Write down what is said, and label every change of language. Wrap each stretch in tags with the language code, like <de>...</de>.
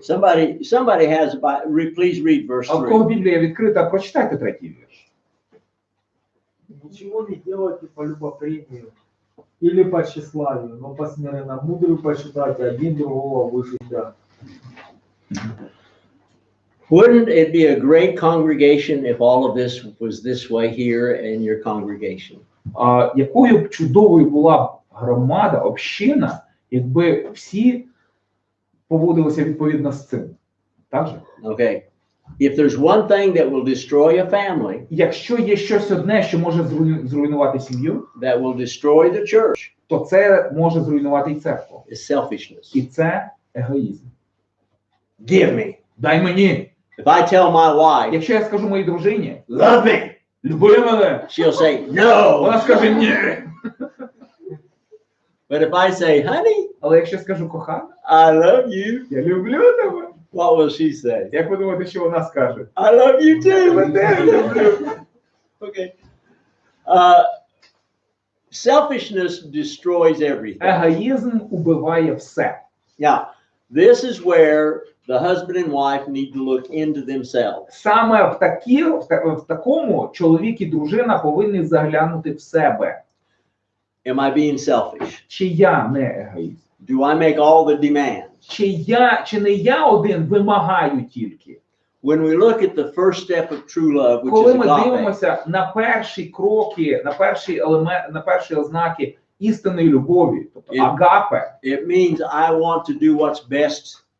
<en>Somebody has please read verse</en> <uk>А в кого</uk> <en>3.</en> <uk>Біблія відкрита, прочитайте 3 вірш.</uk> <ru>Ничего не делайте по любопрению или по тщеславию, но по смиренно мудрую почитайте один другого выше себя.</ru> <en>Wouldn't it be a great congregation if all of this was this way here in your congregation?</en> <uk>Якою б чудовою була б громада, община, якби всі поводилися відповідно з цим? Так же?</uk> <en>Okay. If there's one thing that will destroy a family,</en> <uk>Якщо є щось одне, що може зруйнувати сім'ю,</uk> <en>that will destroy the church,</en> <uk>то це може зруйнувати і церкву.</uk> <en>is selfishness.</en> <uk>І це егоїзм.</uk> <en>Give me.</en> <uk>Дай мені.</uk> <en>If I tell my wife,</en> <uk>Якщо я скажу моїй дружині,</uk> <en>love me,</en> <uk>люби мене,</uk> <en>she'll say, no.</en> <uk>вона скаже ні.</uk> <en>But if I say, honey,</en> <uk>Але якщо скажу кохана,</uk> <en>I love you,</en> <uk>я люблю тебе,</uk> <en>what will she say?</en> <uk>як ви думаєте, що вона скаже?</uk> <en>I love you too.</en> <uk>Я тебе люблю.</uk> <en>Okay. Selfishness destroys everything.</en> <uk>Егоїзм убиває все.</uk> <en>Now, this is where the husband and wife need to look into themselves.</en> <uk>Саме в такому чоловік і дружина повинні заглянути в себе.</uk> <en>Am I being selfish?</en> <uk>Чи я не егоїст?</uk> <en>Do I make all the demands?</en> <uk>Чи не я один вимагаю тільки?</uk> <en>When we look at the first step of true love, which</en> <uk>Коли</uk> <en>is</en> <uk>ми</uk> <en>agape,</en> <uk>дивимося на перші кроки, на перші елементи, на перші ознаки істинної любові, тобто агапе,</uk> <en>it means I want to do what's best</en>